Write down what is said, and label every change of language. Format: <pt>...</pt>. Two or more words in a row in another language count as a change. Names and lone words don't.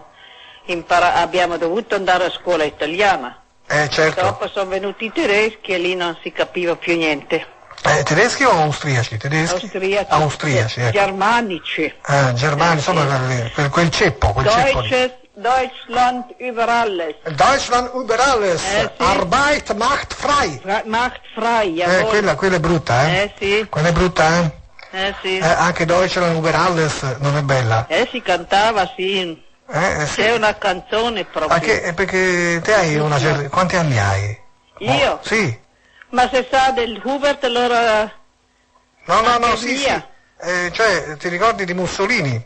<it>abbiamo dovuto andare a scuola italiana. Certo. Dopo sono venuti i tedeschi e lì non si capiva più niente. Tedeschi o austriaci? Tedeschi? Austriaci, ecco. Germanici. Germani, insomma, quel ceppo lì.</it> <de>Deutschland über alles. Deutschland über alles.</de> <it>Sì.</it> <de>Arbeit macht frei. Macht frei, jawohl.</de> <it>Quella è brutta, Sì. Quella è brutta, Sì. Anche Deutschland über alles non è bella. Si cantava, sì. Sì. C'è una canzone proprio. Perché te hai una certa... Quanti anni hai? Io? Sì. Ma se sa del Hubert allora... No, sì. mia. Cioè, ti ricordi di Mussolini?</it>